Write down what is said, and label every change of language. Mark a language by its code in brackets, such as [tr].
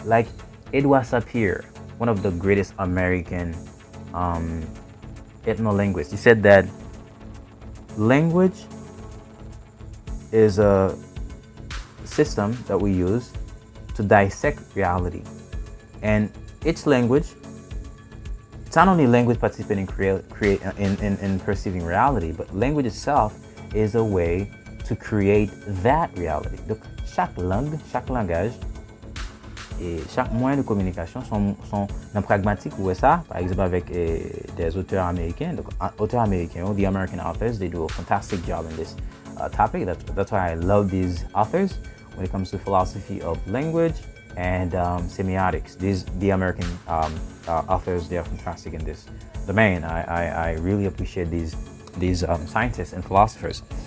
[en] Like Edouard Sapir, one of the greatest American ethno-linguists, he said that language is a system that we use to dissect reality, and each language. It's not only language participating in perceiving reality, but language itself is a way to create that reality. [fr] Donc, chaque langue, chaque langage et chaque moyen de communication sont pragmatiques. Ou ça, par exemple avec des auteurs américains. Donc, auteurs américains, [en] the American authors, they do a fantastic job in this topic. That's why I love these authors when it comes to philosophy of language and semiotics. The American authors, they are fantastic in this domain. I really appreciate these scientists and philosophers.